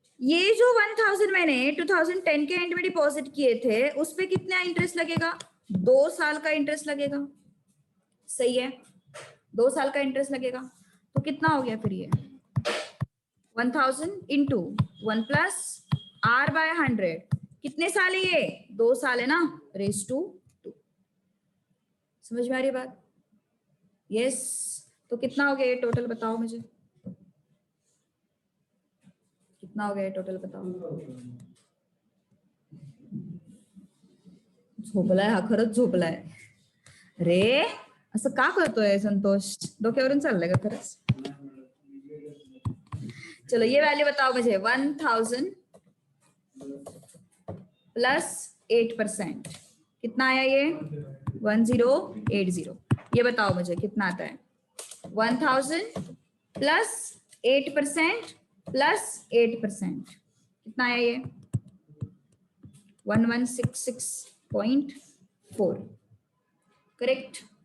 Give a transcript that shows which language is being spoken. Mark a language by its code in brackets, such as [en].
[hi] ये जो 1000 मैंने 2010 के एंड में डिपॉजिट किए थे, उस पे कितना इंटरेस्ट लगेगा, 2 साल का इंटरेस्ट लगेगा, सही है, 2 साल का इंटरेस्ट लगेगा, तो कितना हो गया फिर ये 1000 इंटू 1 प्लस r/100, कितने साल है ये, 2 साल है ना, रेज टू 2। समझ में आ रही है बात? यस। तो कितना हो गया ये टोटल, बताओ मुझे, कितना हो गया टोटल बताओ। [mr] झोपलाय हा, खरंच झोपलाय रे, असं का करतोय संतोष, डोक्यावरून चाललंय का खरंच? [hi] चलो ये वैल्यू बताओ मुझे, 1000 प्लस 8%, कितना आया ये 1080, ये बताओ मुझे कितना आता है, 1000 प्लस 8% प्लस 8%, कितना आया ये 1166.4, करेक्ट?